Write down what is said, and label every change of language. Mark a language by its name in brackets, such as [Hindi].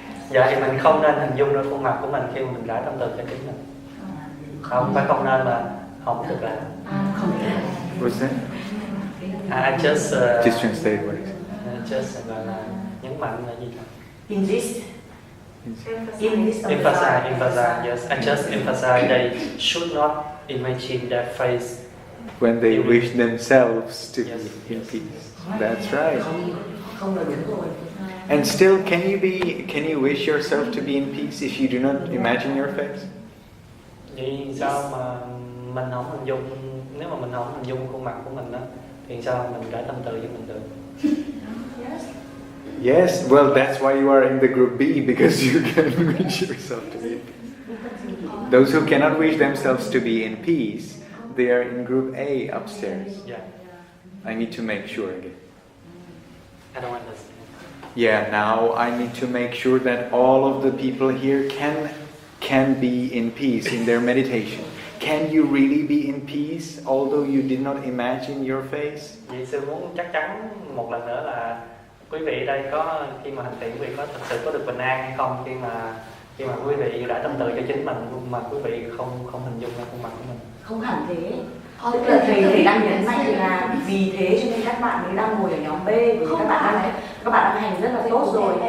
[Vietnamese] Dạ thì mình không nên hình dung ra khuôn mặt của mình khi mà mình rải tâm từ cho chính mình. Không phải không nên mà không được làm. [English] What's that? I just translate what it is. Just [Vietnamese] gọi là nhấn mạnh là gì thôi. [English] In this Emphasize. Yes, I just emphasize they should not imagine their face when they wish themselves to Yes, be in yes. peace. That's right. [Vietnamese] Không là đúng rồi. [English] And still, can you wish yourself to be in peace if you do not imagine your face? [Vietnamese] Vậy sao mà mình không hình dung, nếu mà mình không hình dung khuôn mặt của mình đó, thì sao mình trải tâm từ cho mình được? [English] Yes, well, that's why you are in the group B, because you can wish yourself to be in peace. Those who cannot wish themselves to be in peace, they are in group A upstairs. Yeah, I need to make sure again. I don't understand. Yeah, now I need to make sure that all of the people here can be in peace in their meditation. Can you really be in peace although you did not imagine your face? [Vietnamese] Vậy sư muốn chắc chắn một lần nữa là quý vị đây có khi mà hành thiện quý vị có thật sự có được bình an hay không khi mà quý vị đã tâm từ cho chính mình mà quý vị không hình dung ra khuôn mặt của mình. Không hẳn thế. Tức là thầy đang nhấn mạnh là vì thế cho nên các bạn ấy đang ngồi ở nhóm B, bởi vì các bạn đang hành rất là tốt rồi.